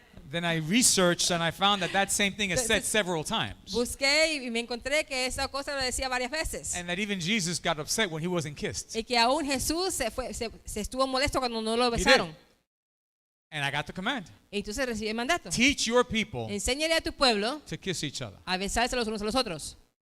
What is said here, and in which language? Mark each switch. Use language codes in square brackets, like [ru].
[en] Then I researched and I found that same thing is said several times. [es] Busqué y me encontré que esa cosa lo decía varias veces. [en] And that even Jesus got upset when he wasn't kissed. [es] Y que aún Jesús se estuvo molesto cuando no lo [en] He [es] besaron. [en] did. And I got the command. [es] Y entonces recibió el mandato. [en] Teach your people [es] Enséñale a tu pueblo [en] to kiss each other. [es] a besarse los unos a los otros.